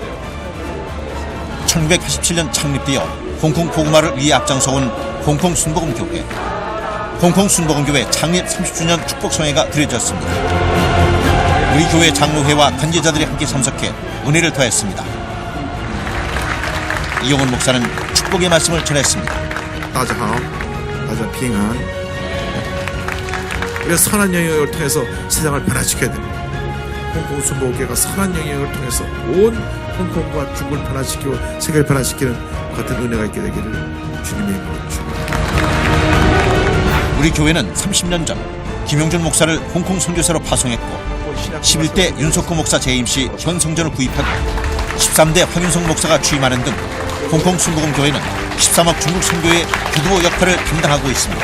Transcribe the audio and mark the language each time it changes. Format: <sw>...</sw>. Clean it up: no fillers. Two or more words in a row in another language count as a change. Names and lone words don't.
<ko>1987년 창립되어 홍콩 복음화를 위해 앞장서온 홍콩 순복음교회. 홍콩 순복음교회 창립 30주년 축복성회가 드려졌습니다. 우리 교회 장로회와 관계자들이 함께 참석해 은혜를 더했습니다. 이영훈 목사는 축복의 말씀을 전했습니다.</ko> <zh>大家好，大家平安。</zh> <ko>우리가 선한 영역을 통해서 세상을 변화시켜야 됩니다. 홍콩 순복음교회가 선한 영역을 통해서 온 홍콩과 중국을 변화시키고 세계를 변화시키는 같은 은혜가 있게 되기를 주님의 이름으로 축복합니다. 우리 교회는 30년 전 김용준 목사를 홍콩 선교사로 파송했고 11대 윤석호 목사 재임 시 현 성전을 구입하고 13대 황윤성 목사가 취임하는 등 홍콩 순복음교회는 13억 중국 선교의 기도 역할을 담당하고 있습니다.</ko>